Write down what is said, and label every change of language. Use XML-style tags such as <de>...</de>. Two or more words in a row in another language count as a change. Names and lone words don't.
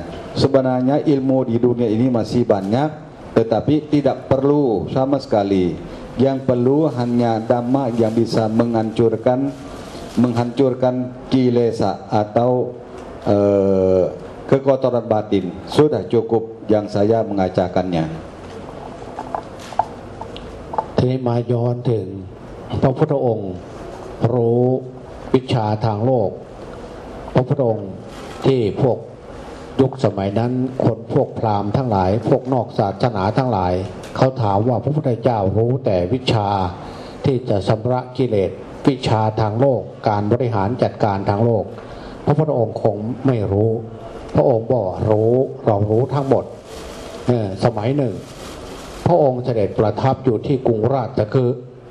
<id>Sebenarnya ilmu di dunia ini masih banyak, tetapi tidak perlu sama sekali. Yang perlu hanya dhamma yang bisa menghancurkan kilesa atau kekotoran batin. Sudah cukup yang saya mengajarkannya.</id> <th>ทีนี้มาย้อนถึงพระพุทธองค์รู้วิชาทางโลกพระพุทธองค์ที่พวกยุ คสมัยนั้นคนพวกพราหมณ์ทั้งหลายพวกนอกศาสนาทั้งหลายเขาถามว่าพระพุทธเจ้ารู้แต่วิชาที่จะชำระกิเลสวิชาทางโลกการบริหารจัดการทางโลกพระพุทธองค์คงไม่รู้พระองค์บอกรู้เรารู้ทั้งหมดสมัยหนึ่งพระองค์เสด็จประทับอยู่ที่กรุงราชคฤห์</th>